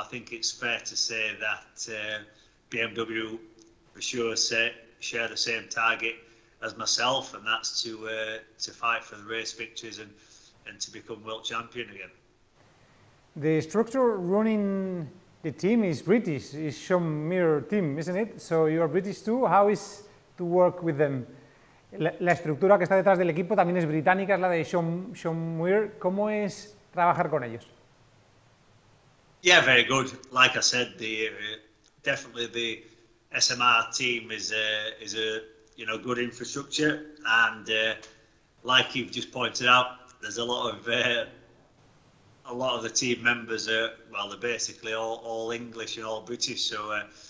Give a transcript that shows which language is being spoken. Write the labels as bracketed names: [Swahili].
[English] So I think it's fair to say that BMW for sure share the same target as myself, and that's to fight for the race victories and to become world champion again. The structure running the team is British, is Sean Muir team, isn't it? So you are British too. How is to work with them? [Spanish] La estructura que está detrás del equipo también es británica, es la de Sean Muir. ¿Cómo es trabajar con ellos? [English] Yeah, very good. Like I said, definitely the SMR team is a you know, good infrastructure, and like you've just pointed out, there's a lot of the team members are, well, they're basically all English and all British. So